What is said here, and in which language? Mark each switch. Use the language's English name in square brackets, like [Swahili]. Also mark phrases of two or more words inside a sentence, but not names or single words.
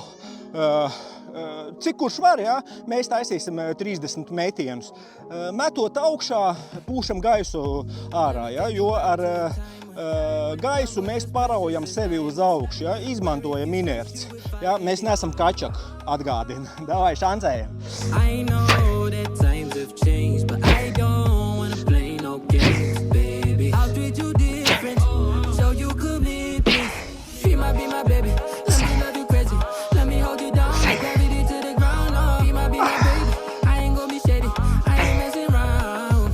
[Latvian] Cik kurš var, ja? Mēs taisīsim 30 metienus. Metot augšā, pūšam gaisu ārā, ja? Jo ar gaisu mēs paraujam sevi uz augšu, ja? Izmantojam inerci. Ja? Mēs neesam kačaku, atgādina. Davai, šancējam. [English] I know that times have changed, but I don't wanna play no games, baby. I'll treat you different, so you commit this. She might be my baby, let me love you crazy. Let me hold you down, like gravity to the ground. Oh, she might be my baby, I ain't gonna be shady, I ain't messing around.